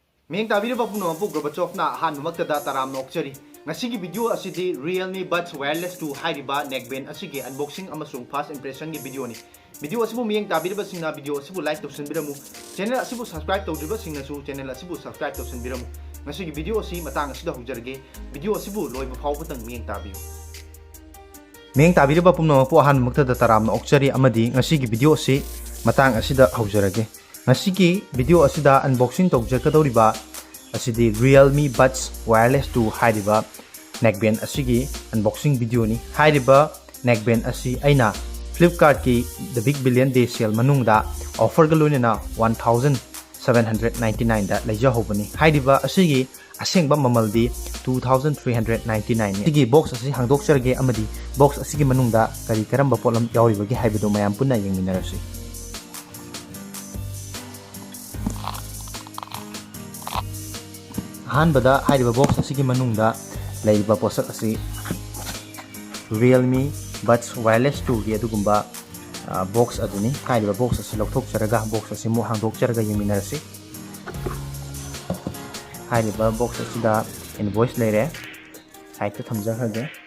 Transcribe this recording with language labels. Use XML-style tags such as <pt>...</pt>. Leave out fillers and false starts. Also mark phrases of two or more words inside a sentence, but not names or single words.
<mni>Meng tabiri bapuno bu GORBACHOV na hanmaktada taram nokchari ngasigi video asidi Realme Buds Wireless 2 hairiba neckband asigi unboxing amasung</mni> <en>first impression</en> <mni>gi video ni video asibu meng tabiri basingna video asibu like tawsinbiramu channel asibu subscribe tawdriba singnasu channel asibu subscribe tawsinbiramu ngasigi video asi matang asida hujarge video asibu loiba phawbutang meng tabiyu meng tabiri bapuno po hanmaktada taram nokchari amadi ngasigi video asi matang asida hujarage ngasigi video asida unboxing tawjarkadoriba asidi Realme Buds Wireless 2 hairiba neckband asigi</mni> <en>unboxing video</en> <mni>ni hairiba neckband asi aina Flipkart ki the big billion day sale manungda offer ga loinana 1799 da leja hobani hairiba asigi asengba mamaldi 2399 ni sigi box asi hangdok charge amadi box asigi manungda kari karamba polam yauriba gi haibido mayam punna yengminarasi Hanbada hairiba box asigi manungda laiba posak asi Realme Buds Wireless 2 gi adugumba box aduni hairiba box asi lokthok charaga box asi mu hangdok charaga yeminarasi hairiba box asi da invoice leire site ta thamja khage</mni>